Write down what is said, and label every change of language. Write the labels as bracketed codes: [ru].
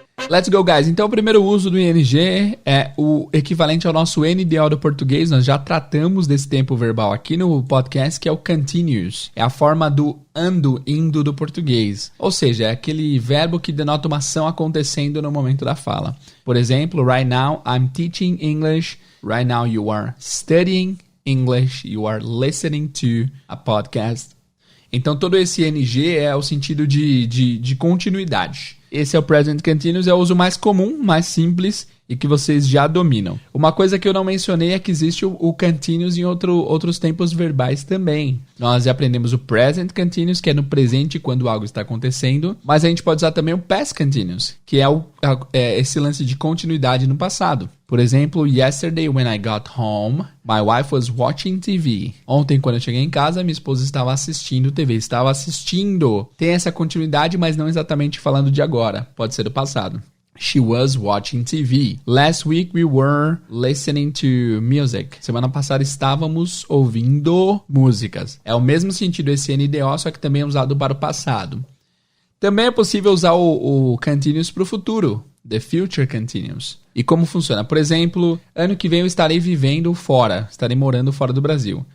[en] Let's go, guys. [pt] Então, o primeiro uso do ing é o equivalente ao nosso NDO do português. Nós já tratamos desse tempo verbal aqui no podcast, que é o continuous. É a forma do ando, indo do português. Ou seja, é aquele verbo que denota uma ação acontecendo no momento da fala. Por exemplo, [en] right now I'm teaching English. Right now you are studying English. You are listening to a podcast. [pt] Então, todo esse ing é o sentido de continuidade. Esse é o present continuous, é o uso mais comum, mais simples e que vocês já dominam. Uma coisa que eu não mencionei é que existe o continuous em outros tempos verbais também. Nós já aprendemos o present continuous, que é no presente quando algo está acontecendo, mas a gente pode usar também o past continuous, que é esse lance de continuidade no passado. Por exemplo, [en] yesterday when I got home, my wife was watching TV. [pt] Ontem, quando eu cheguei em casa, minha esposa estava assistindo TV. Estava assistindo. Tem essa continuidade, mas não exatamente falando de agora. Pode ser do passado. [en] She was watching TV. Last week we were listening to music. [pt] Semana passada estávamos ouvindo músicas. É o mesmo sentido esse NDO, só que também é usado para o passado. Também é possível usar o continuous para o futuro. The future continuous. E como funciona? Por exemplo, ano que vem eu estarei vivendo fora. Estarei morando fora do Brasil.